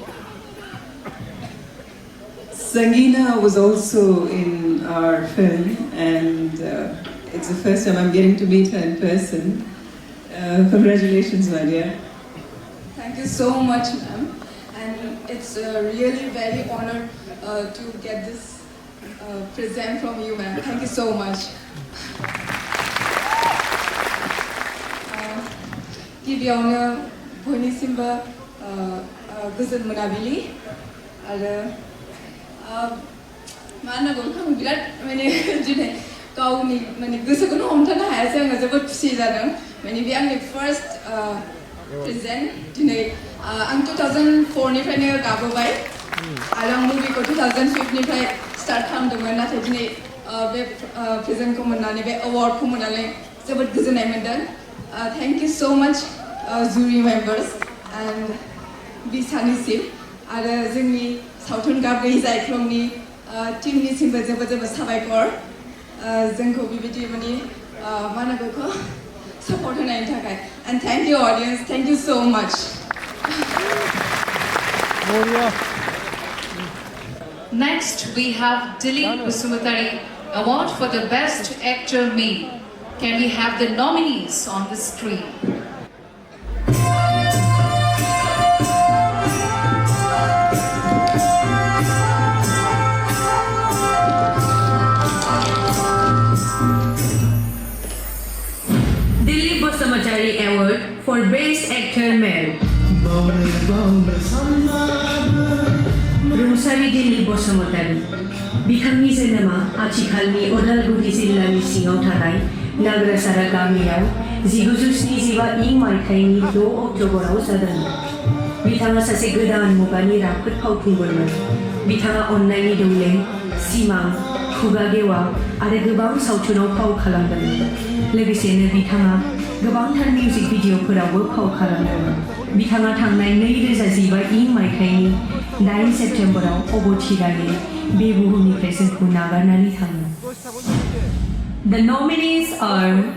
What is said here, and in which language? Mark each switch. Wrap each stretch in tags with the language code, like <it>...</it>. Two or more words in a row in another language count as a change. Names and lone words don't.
<en>Sangeena was also in our film, and it's the first time I'm getting to meet her in person. Congratulations, my dear. Thank you so much, ma'am. And it's really very honored to get this present from you, ma'am. Thank you so much.</en> <brx>गिबियावनो बयनिसिमबो गोजोन मोनाबिलि आरो मा होननांगौ आं बिराद माने दिनै गावनि माने गोसोखौनो हमथानो हायासै आङो जोबोद खुसि जादों माने बे आंनि</brx> <en>first present</en> <brx>दिनै आं 2004 निफ्रायनो गाबोबाय आरो आं मुभिखौ 2005 निफ्राय स्टार्ट खालामदोंमोन नाथाय दिनै बे प्रेजेन्टखौ मोननानै बे एवार्डखौ मोननानै जोबोद गोजोननाय मोनदों</brx> <en>Thank you so much jury members and</en> <brx>बिसानिसिम आरो जोंनि सावथुन गाब गैयै जायख्लंनि टीमनिसिमबो जोबोद जोबोद साबायखर जोंखौ बेबायदि माने मा होनो बेखौ सापर्ट होनायनि थाखाय</brx> <en>and thank you audience thank you so much Next, we have Dilip Busumutari Award for the Best Actor Male. Can we have the nominees on the screen? Dilip Busumutari Award for Best Actor Male.</en> <brx>रुंसारि दिलीप बसुमतारी बिथांनि जोनोमा आथिखालनि उदालगुरि जिल्लानि सिङाव थानाय नाग्रासारा गामियाव 1975 इं मायथाइनि 6 अक्ट'बराव जादोंमोन बिथाङा सासे गोदान मुगानि राफोद फावखुंगुरमोन बिथाङा अन्नायनि दौलें सिमां खुगा गेवा आरो गोबां सावथुनाव फाव खालामदोंमोन लोगोसेनो बिथाङा गोबांथार मिउजिक भिडिअफोरावबो फाव खालामदोंमोन बिथाङा थांनाय 2015 इं मायथाइनि 9 सेप्टेम्बराव अबथिरायै बे बुहुमनिफ्राय जोंखौ नागारनानै थाङो</brx> <en>The nominees are</en>